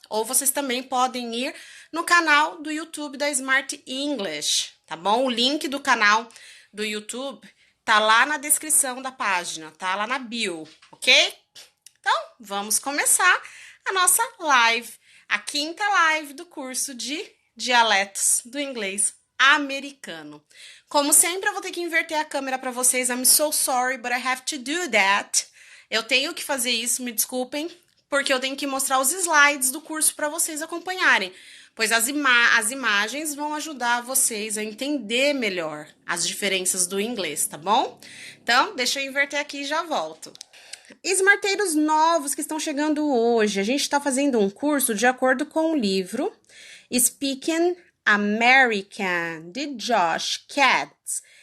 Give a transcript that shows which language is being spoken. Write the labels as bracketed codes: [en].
[pt] Ou vocês também podem ir no canal do YouTube da Smart English, tá bom? O link do canal do YouTube tá lá na descrição da página, tá lá na bio, ok? Então, vamos começar a nossa live, a quinta live do curso de dialetos do inglês americano. Como sempre, eu vou ter que inverter a câmera para vocês. [en] I'm so sorry, but I have to do that. [pt] Eu tenho que fazer isso, me desculpem, porque eu tenho que mostrar os slides do curso para vocês acompanharem, pois as imagens vão ajudar vocês a entender melhor as diferenças do inglês, tá bom? Então, deixa eu inverter aqui e já volto. Smarteiros novos que estão chegando hoje, a gente está fazendo um curso de acordo com o livro Speaking American, de Josh Katz.